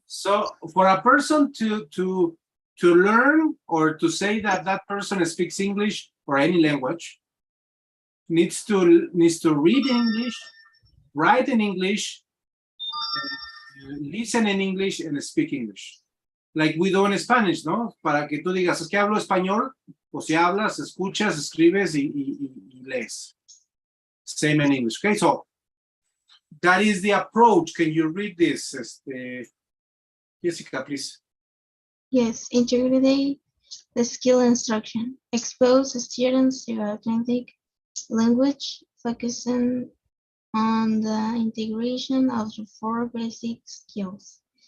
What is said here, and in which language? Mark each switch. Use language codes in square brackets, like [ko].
[en] So for a person to learn or to say that that person speaks English or any language, needs to read in English, write in English, listen in English, and speak English. Like we do in Spanish, ¿no? [es] Para que tú digas, es que hablo español, pues si hablas, escuchas, escribes y lees. [en] Same in English. Okay, so that is the approach. Can you read this, Jessica, please? Yes, integrate the skill instruction. Expose students to authentic language, focusing on the integration of the 4 basic skills.